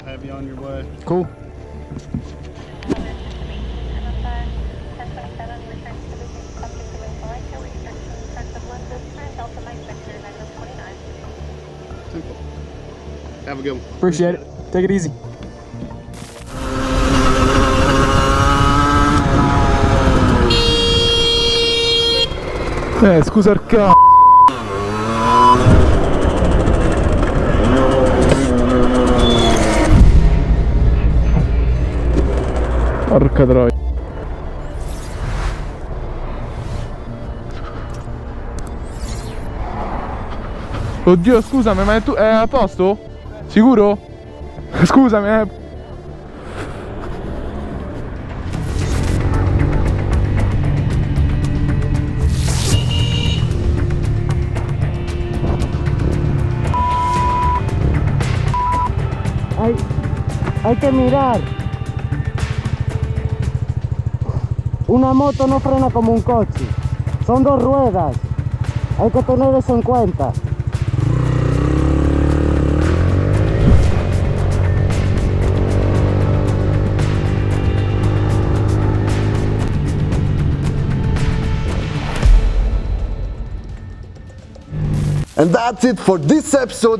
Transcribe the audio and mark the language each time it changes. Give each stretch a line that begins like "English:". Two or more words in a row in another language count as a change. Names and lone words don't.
English: I'll have you on your way. cool. Simple. Have a good one. Appreciate it. Take it easy.
Italian: Scusa il c***o. Porca troia. Oddio, scusami, ma tu è a posto? Sicuro? Scusami,
Spanish: Hay que mirar. Una moto no frena como un coche. Son dos ruedas. Hay que tener eso en cuenta.
English: And that's it for this episode.